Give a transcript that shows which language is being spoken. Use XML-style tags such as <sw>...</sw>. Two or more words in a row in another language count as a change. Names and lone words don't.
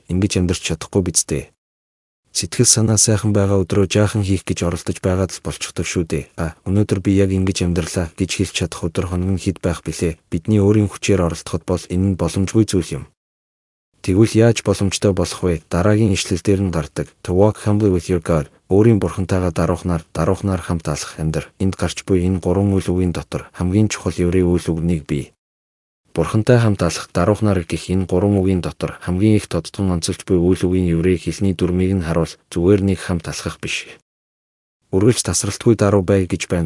<mn>Ингэж амьдрч чадахгүй биз дээ. Сэтгэл санаа сайхан байгаа өдрөө жаахан хийх гэж оролдож байгаад л болчихдог шүү дээ. Өнөөдөр би яг ингэж амьдрлаа гэж хэлж чадах өдөр хоног нь хэд байх билээ? Бидний өөрийн хүчээр оролдоход бол энэ нь боломжгүй зүйл юм. Тэгвэл яаж боломжтой болох вэ? Дараагийн ишлэл дээр нь гардаг.</mn> <en>To walk humbly with your God.</en> <mn>Өөрийн Бурхантайгаа даруухнаар хамт алхах амьдр. Энд гарч буй энэ 3 үйл үгийн дотор хамгийн чухал еврей үйл үг нэг бий. Бурхантай хамт алхах, даруухнаар гэх энэ 3 үгийн дотор хамгийн их тодтгон онцолж буй үйл үгийн еврей хэлний дүрмийг нь харуул. Зүгээр нэг хамт алхах биш. Үргэлж тасралтгүй даруй бай гэж байна.</mn>